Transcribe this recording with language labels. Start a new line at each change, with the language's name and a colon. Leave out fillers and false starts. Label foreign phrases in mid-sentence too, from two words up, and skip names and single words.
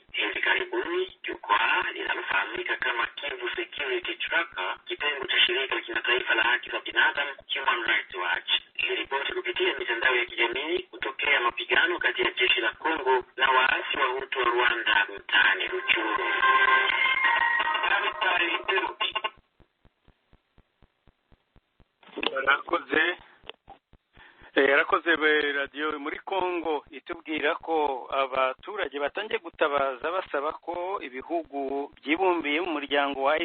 Swahili: Hivi karibuni jukwaa linalofahamika kama Kivu Security Tracker, kitengo cha shirika la kimataifa la haki za binadamu Human Rights Watch, iliripoti kupitia mitandao ya kijamii kutokea mapigano kati ya jeshi la Kongo na waasi wa Hutu wa Rwanda mtaani Ruchuru.
Kinyarwanda: yarakoze radiyo muri Kongo itubwira ko abaturage batangiye gutabaza basaba ko ibihugu byibumbiye mu muryango wa